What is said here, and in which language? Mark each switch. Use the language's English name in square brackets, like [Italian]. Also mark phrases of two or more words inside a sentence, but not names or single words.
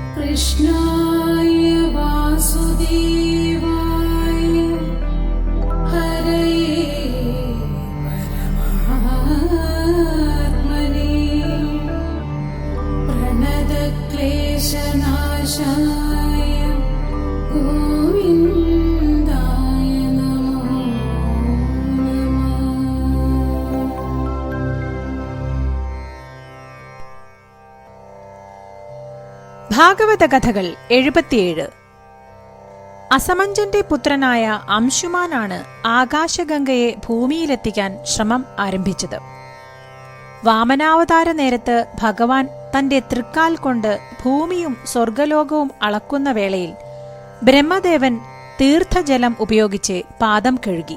[Sanskrit] कृष्णाय वासुदेवाय हरये परमात्मने प्रणतक्लेशनाशाय गोविन्दाय नमो नमः। [Malayalam] ഭാഗവത കഥകൾ 77. അസമഞ്ജന്റെ പുത്രനായ അംശുമാനാണ് ആകാശഗംഗയെ ഭൂമിയിലെത്തിക്കാൻ ശ്രമം ആരംഭിച്ചത്. വാമനാവതാര നേരത്ത് ഭഗവാൻ തന്റെ തൃക്കാൽ കൊണ്ട് ഭൂമിയും സ്വർഗലോകവും അളക്കുന്ന വേളയിൽ ബ്രഹ്മദേവൻ തീർത്ഥജലം ഉപയോഗിച്ച് പാദം കഴുകി.